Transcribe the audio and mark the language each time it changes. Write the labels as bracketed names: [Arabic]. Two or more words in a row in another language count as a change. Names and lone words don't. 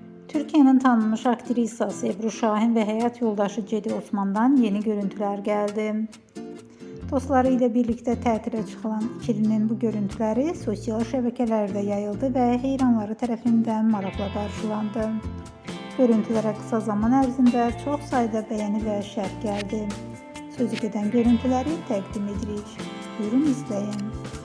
[Turkish] Türkiye'nin tanınmış aktrisası Ebru Şahin ve hayat yoldaşı Cedi Osman'dan yeni görüntüler geldi. [Azerbaijani] Dostları ile birlikte tətile çıxılan ikilinin bu görüntüləri sosial şəbəkələrdə yayıldı və heyranları tərəfindən maraqla qarşılandı. Görüntülərə qısa zaman ərzində çox sayda bəyəni və şərh gəldi. Sözü gedən görüntüləri təqdim edirik. Buyurun izləyin.